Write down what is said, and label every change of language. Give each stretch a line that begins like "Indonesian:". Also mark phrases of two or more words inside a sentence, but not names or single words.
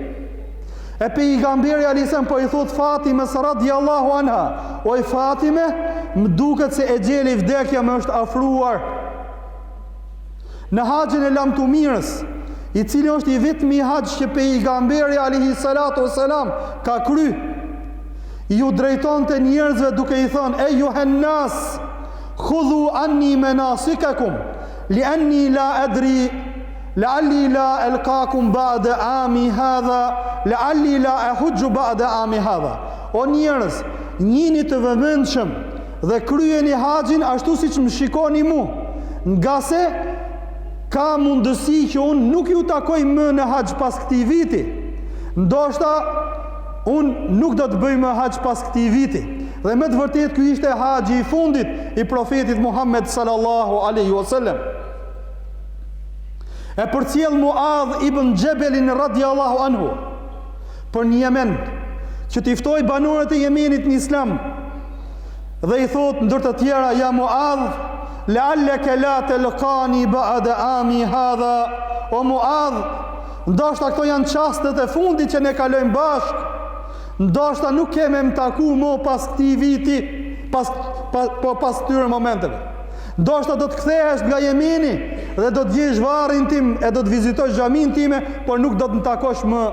Albanian: E pejgamberi
Arabic: عليه السلام
Albanian: po i thot Fatimes
Arabic: رضي الله عنها:
Albanian: "Oj Fatime, më duket se ejeli, vdekja më është afruar." Në haxhin e lamtumirës, i cili është i vetmi haxh që pejgamberi
Arabic: عليه الصلاة والسلام
Albanian: ka kry, ju drejtonte njerëzve duke i thënë: "E
Arabic: أيها الناس، خذوا عني مناسككم، لأني لا أدري لعلي لا ألقاكم بعد عامي هذا، لعلي لا أحج بعد عامي هذا."
Albanian: O njerëz, njini të vëmendshëm dhe kryeni haxhin ashtu siç më shikoni mu, nga se ka mundësi që unë nuk ju takoj më në haxh pas këtij viti. Ndoshta unë nuk do të bëj më haxh pas këtij viti. Dhe me të vërtetë ky ishte haxhi i fundit i profetit Muhammed
Arabic: صلى الله عليه وسلم.
Albanian: E përcjell Muadh ibn Jabelin
Arabic: رضي الله عنه
Albanian: për një Yemen, që t'i ftoi banorët e Yemenit në Islam, dhe i thot ndër të tjera: "Ja Muadh,
Arabic: لعلك لا تلقاني بعد عامي هذا."
Albanian: O Muadh, ndoshta këto janë çastet e fundit që ne kalojmë bashk, ndoshta nuk kemë më taku më pas këtij viti, pas këtyre momenteve. Ndoshta do të kthehesh nga Jemeni dhe do të gjesh varrin tim e do të vizitosh xhamin time, por nuk do të më takosh më.